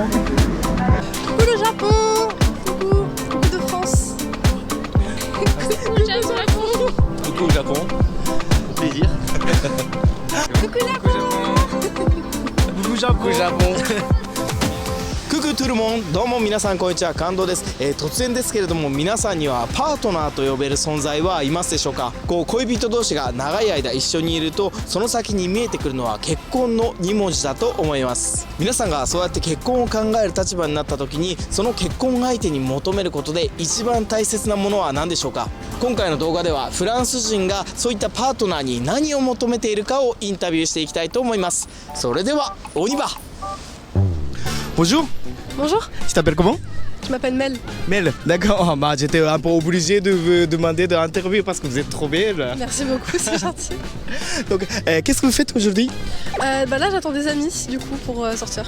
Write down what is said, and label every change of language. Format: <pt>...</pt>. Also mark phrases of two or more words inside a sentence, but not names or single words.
<fr>Coucou le Japon. Coucou de France. Coucou le Japon. Coucou au Japon. Plaisir. Coucou le Japon. Coucou Japon. Coucou tout le monde、</fr> <ja>どうも皆さんこんにちは、感動です、突然ですけれども、皆さんにはパートナーと呼べる存在はいますでしょうか。こう恋人同士が長い間一緒にいると、その先に見えてくるのは結婚の2文字だと思います。皆さんがそうやって結婚を考える立場になった時に、その結婚相手に求めることで一番大切なものは何でしょうか。今回の動画ではフランス人がそういったパートナーに何を求めているかをインタビューしていきたいと思います。</ja> <fr>それでは on y va。 Bonjour. Bonjour, Tu t'appelles comment? je m'appelle Mel. Mel, d'accord. Bah, j'étais un peu obligé de vous demander d'interview parce que vous êtes trop belle. Merci beaucoup, c'est gentil. Donc, qu'est-ce que vous faites aujourd'hui? Là j'attends des amis du coup pour sortir.</fr>